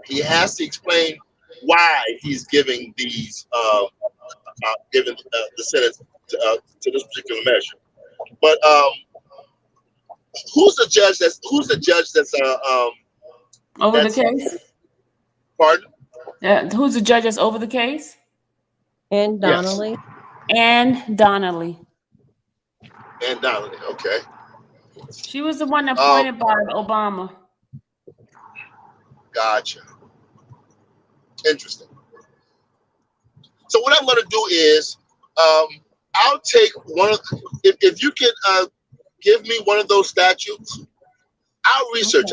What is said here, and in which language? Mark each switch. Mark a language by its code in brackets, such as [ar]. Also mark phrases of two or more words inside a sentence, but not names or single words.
[en] He has to explain why he's giving these the sentence to this particular measure. But who's the judge that's over the case? Pardon? Yeah, who's the judge that's over the case? Ann Donnelly. Yes. Ann Donnelly. Ann Donnelly, okay. She was the one appointed by Obama. Gotcha. Interesting. So what I'm going to do is, I'll take one of. If you can give me one of those statutes, I'll research.